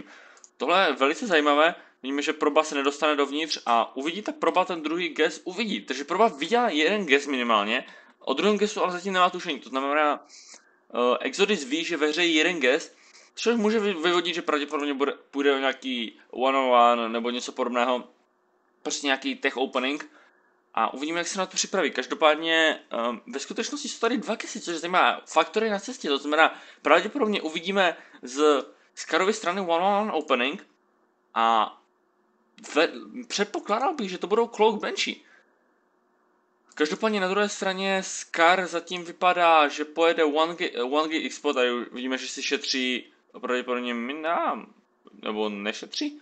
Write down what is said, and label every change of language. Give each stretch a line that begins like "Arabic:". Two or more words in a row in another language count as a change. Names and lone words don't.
Czech: Tohle je velice zajímavé. Vidíme, že Proba se nedostane dovnitř a uvidíte Proba ten druhý ges uvidí. Takže Proba viděla jeden ges minimálně, o druhém gesu ale zatím nemá tušení. To znamená, Exodus ví, že ve hře je jeden ges, což může vyvodit, že pravděpodobně půjde o nějaký
English: one-on-one
Czech: nebo něco podobného. Prostě nějaký
English: tech opening.
Czech: A uvidíme, jak se na to připraví. Každopádně ve skutečnosti jsou tady dva gesy, což znamená faktory na cestě. To znamená, pravděpodobně uvidíme z Scarovy strany
English: one-on-one opening
Czech: a předpokládal bych, že to budou Cloak Banshee. Každopádně na druhé straně Scar zatím vypadá, že pojede
English: One Gate Expo,
Czech: tady vidíme, že si šetří pravděpodobně mina, nebo nešetří.